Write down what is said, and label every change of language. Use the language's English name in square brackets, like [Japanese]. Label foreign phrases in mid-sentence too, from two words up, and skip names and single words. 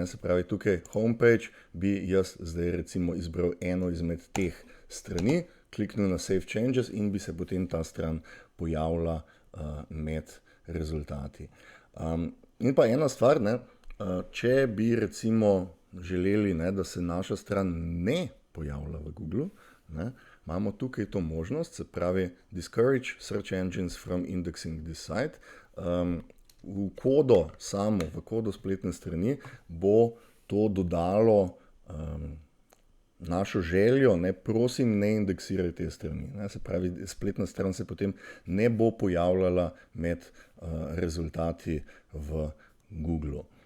[Slovenian] Se pravi, tukaj homepage bi jaz zdaj recimo izbral eno izmed teh strani, kliknil na [English] Save Changes [Slovenian] in bi se potem ta stran pojavila med rezultati. In pa ena stvar, ne, če bi recimo želeli, ne, da se naša stran ne pojavlja v Google, ne, imamo tukaj to možnost, se pravi [English] Discourage search engines from indexing this site. [Slovenian] V kodo spletne strani bo to dodalo našo željo, ne, prosim, ne indeksiraj te strani. Ne, se pravi, spletna stran se potem ne bo pojavljala med rezultati v Google.